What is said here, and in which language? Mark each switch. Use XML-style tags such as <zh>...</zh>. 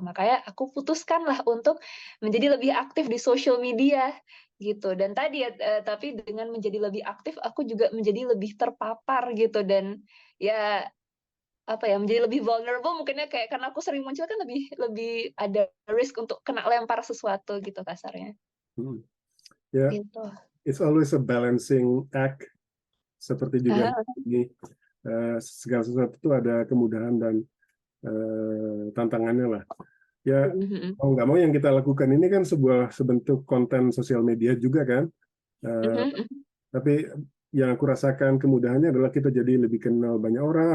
<id>Makanya aku putuskanlah untuk menjadi lebih aktif di social media gitu. Dan tadi ya, tapi dengan menjadi lebih aktif, aku juga menjadi lebih terpapar gitu dan ya apa ya, menjadi lebih vulnerable mungkinnya kayak karena aku sering muncul kan lebih lebih ada risk untuk kena lempar sesuatu gitu kasarnya. Hmm. Ya, Gitu.</id> <en>it's always a balancing act.</en> <id>Seperti juga Ah, ini, segala sesuatu itu ada kemudahan dan tantangannya lah. Ya, mhm, mau nggak mau yang kita lakukan ini kan sebentuk konten sosial media juga kan. mhm, Eh, mhm. tapi yang aku rasakan kemudahannya adalah kita jadi lebih kenal banyak orang.</id>